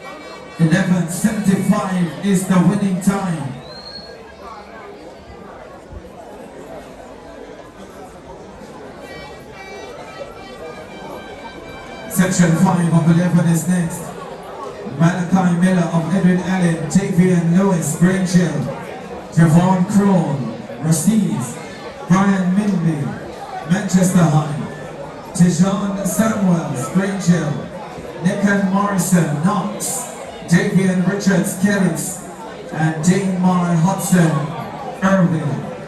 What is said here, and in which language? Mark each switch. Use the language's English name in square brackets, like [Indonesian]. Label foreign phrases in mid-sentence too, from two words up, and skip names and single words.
[English] 11:75 is the winning time. Section 5 of 11 is next. Malachi Miller of Edwin Allen, Tavian Lewis, Grangill, Javon Crone, Raciz, Brian Minley, Manchester High, Tijon Samuels, Grange Hill, Nicken Morrison, Knox, Davian Richards, Kellys, and Damar Hudson, Irving.